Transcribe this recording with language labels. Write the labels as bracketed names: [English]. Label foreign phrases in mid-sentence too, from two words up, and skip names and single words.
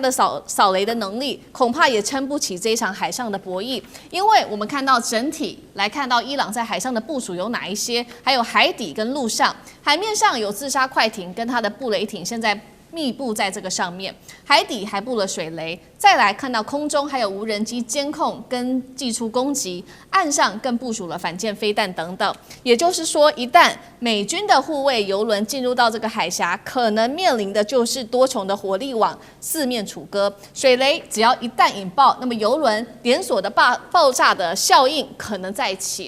[Chinese] 的掃雷的能力恐怕也撐不起這一場海上的博弈，因為我們看到整體來看到伊朗在海上的部署有哪一些，還有海底跟陸上，海面上有自殺快艇跟它的布雷艇，現在密布在這個上面，海底還布了水雷，再來看到空中還有無人機監控跟寄出攻擊，岸上更部署了反艦飛彈等等。也就是說，一旦美軍的護衛油輪進入到這個海峽，可能面臨的就是多重的火力網四面楚歌。水雷只要一旦引爆，那麼油輪連鎖的爆炸的效應可能再起。